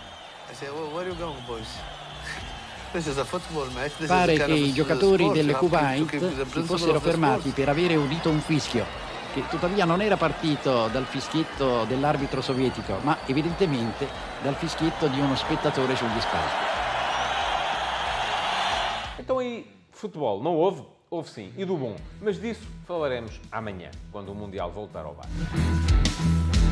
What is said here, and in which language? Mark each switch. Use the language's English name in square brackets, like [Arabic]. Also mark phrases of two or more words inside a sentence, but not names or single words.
[Italian] Pare che i giocatori del Kuwait si fossero fermati per avere udito un fischio, che tuttavia non era partito dal fischietto dell'arbitro sovietico, ma evidentemente dal fischietto di uno spettatore sugli spalti. [Portuguese] Então aí, futebol não houve? Houve sim, e do bom. Mas disso falaremos amanhã, quando o Mundial voltar ao bar.